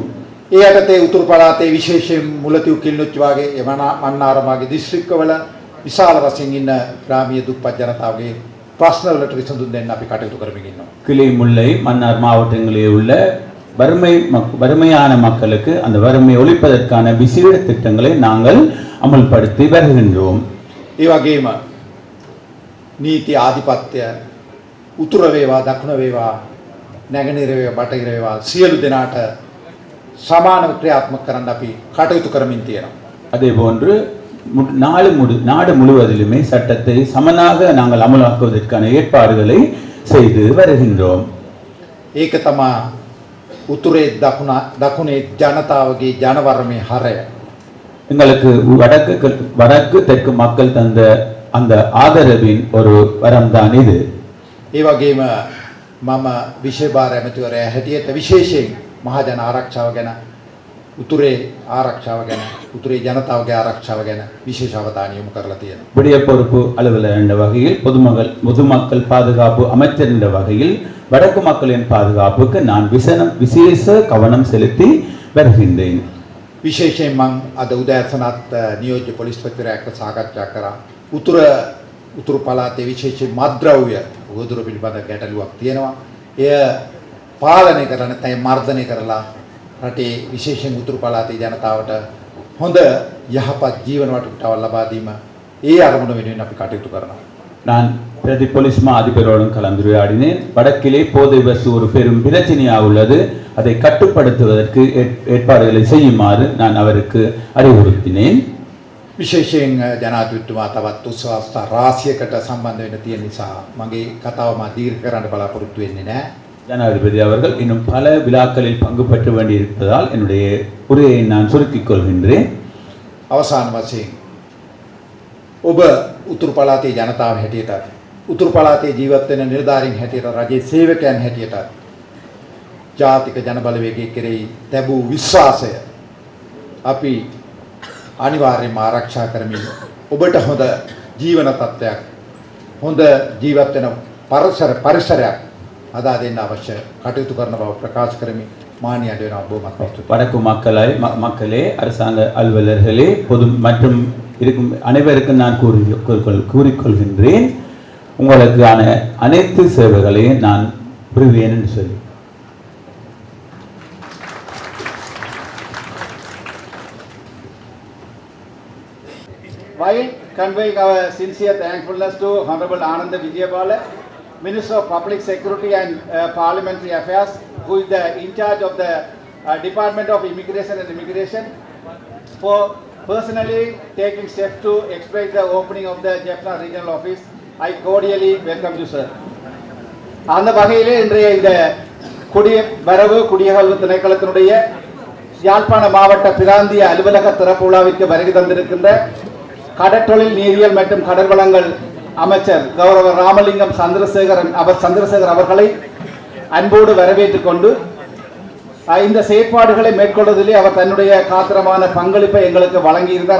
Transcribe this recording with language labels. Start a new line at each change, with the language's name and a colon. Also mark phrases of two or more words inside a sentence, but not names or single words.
Sinhala: ඒ යටතේ උතුරු පළාතේ විශේෂයෙන් මුලතිව් කිල්ලුච්චි වගේ මන්නාරම් වගේ දිස්ත්‍රික්කවල විශාල වශයෙන් ඉන්න ග්‍රාමීය දුප්පත් ජනතාවගේ ප්‍රශ්නවලට විසඳුම් දෙන්න අපි කටයුතු කරමින් ඉන්නවා.
Tamil: கிளை முல்லை மன்னார் மாவட்டங்களில் உள்ள வறுமையான மக்களுக்கு அந்த வறுமை ஒழிப்பதற்கான விசேட திட்டங்களை நாங்கள் அமல்படுத்தி வருகின்றோம்.
Sinhala: ඒ වගේම නීති ආධිපත්‍ය උතුර වේවා දකුණ වේවා නැගෙනහිර වේවා බටහිර වේවා සියලු දෙනාට සමානව ක්‍රියාත්මක කරන්න අපි කටයුතු කරමින් තියෙනවා.
Tamil: அதே போன்று நாடு முழுவதிலுமே சட்டத்தை சமனாக நாங்கள் அமலாக்குவதற்கான ஏற்பாடுகளை செய்து வருகின்றோம்.
Sinhala: ඒක තමයි උතුරේ දකුණේ ජනතාවගේ ජනවර්මයේ හරය.
Tamil: எங்களுக்கு வடக்கு தெற்கு மக்கள் தந்த அந்த ආදරவின் ஒரு வரம் தான் இது.
Sinhala: ඒ වගේම මම විශේෂ ඇමතිවරයා හැටියට විශේෂයෙන් මහජන ආරක්ෂාව ගැන උතුරේ ආරක්ෂාව ගැන උතුරේ ජනතාවගේ ආරක්ෂාව ගැන විශේෂ අවධානය යොමු කරලා තියෙනවා.
Tamil: விடிய பொறுப்பு அலுவலர் என்ற வகையில் பொதுமக்கள் பாதுகாப்பு அமைச்சர் என்ற வகையில் வடக்கு மக்களின் பாதுகாப்புக்கு நான் விசேஷ கவனம் செலுத்தி வருகின்றேன்.
Sinhala: විශේෂයෙන් මම අද උදෑසනත් නියෝජ්‍ය පොලිස්පතිවරයා එක්ක සාකච්ඡා කරා. උතුරු පළාතේ විශේෂයෙන් මත්ද්‍රව්‍ය උවදුර පිළිබඳ ගැටලුවක් තියෙනවා. එය පාලනය කරන තේ මර්ධනය කරලා රටේ විශේෂයෙන් උතුරු පළාතේ ජනතාවට හොඳ යහපත් ජීවන වටපිටාවක් ලබා දීම ඒ අරමුණ වෙනුවෙන් අපි කටයුතු කරනවා.
Tamil: நான் பிரதி போலீஸ் மா அதிபரோடும் கலந்துரையாடினேன். வடக்கிலே போதை வசு ஒரு பெரும் பிரச்சனையாக உள்ளது. அதை கட்டுப்படுத்துவதற்கு ஏற்பாடுகளை செய்யுமாறு நான் அவருக்கு அறிவுறுத்தினேன்.
Sinhala: විශේෂයෙන් ජනාධිපතිතුමා තවත් උත්සවස්ථා රාශියකට සම්බන්ධ වෙන්න තියෙන නිසා මගේ කතාව මා දීර්ඝ කරන්න බලාපොරොත්තු වෙන්නේ නැහැ.
Tamil: ஜனாதிபதி அவர்கள் இன்னும் பல விழாக்களில் பங்கு பெற்ற வேண்டியிருப்பதால் என்னுடைய உரையை நான் சுருக்கிக் கொள்கின்றேன்.
Sinhala: අවසාන වශයෙන් ඔබ උතුරු පළාතේ ජනතාව හැටියට උතුරු පළාතේ ජීවත් වෙන නිලධාරීන් හැටියට රජයේ සේවකයන් හැටියට ජාතික ජන බලවේගයේ කෙරෙහි ලැබූ විශ්වාසය අපි අනිවාර්යයෙන්ම ආරක්ෂා කරමින් ඔබට හොඳ ජීවන තත්ත්වයක් හොඳ ජීවත් වෙන පරිසරයක් අදා දෙන්න අවශ්‍ය කටයුතු කරන බව ප්‍රකාශ කරමින් මානියට වෙනවා බොහොමත්
Tamil: வடக்கு மக்களே அரசாங்க அலுவலர்களே பொது மற்றும் இருக்கும் அனைவருக்கும் நான் கூறிக்கொள்கின்றேன். உங்களுக்கான அனைத்து சேவைகளையும் நான் புரிவேன் என்று சொல்லி
English: While conveying our sincere thankfulness to Honorable Ananda Vijayabala, Minister of Public Security and Parliamentary Affairs, who is in charge of the Department of Immigration and Immigration, for personally taking steps to expedite the opening of the Jaffna Regional Office, I cordially welcome you, sir.
Tamil: அந்த வகையிலே இன்றைய இந்த குடியகல்வு திணைக்களத்தினுடைய யாழ்ப்பாண மாவட்ட பிராந்திய அலுவலக திறப்பு விழாவிற்கு வருகை தந்திருக்கின்ற கடற்றொழில் நீரியல் மற்றும் கடற்வளங்கள் அமைச்சர் கௌரவ ராமலிங்கம் சந்திரசேகர் அவர்களை அன்போடு வரவேற்றுக் கொண்டு இந்த செயற்பாடுகளை மேற்கொள்வதிலே அவர் தன்னுடைய காத்திரமான பங்களிப்பை எங்களுக்கு வழங்கியிருந்தார்.